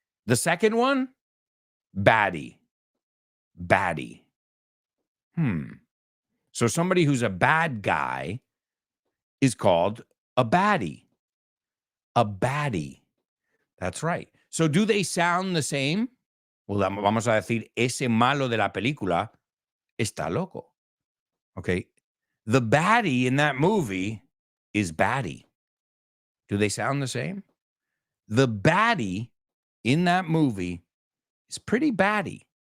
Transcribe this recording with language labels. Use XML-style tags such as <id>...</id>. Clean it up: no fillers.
<en>The second one, baddie. Baddie. So somebody who's a bad guy is called a baddie. A baddie. That's right. So do they sound the same?</en> <es>Well, vamos a decir, ese malo de la película está loco.</es> <en>Okay. The baddie in that movie is baddie. Do they sound the same? The baddie in that movie is pretty batty.</en>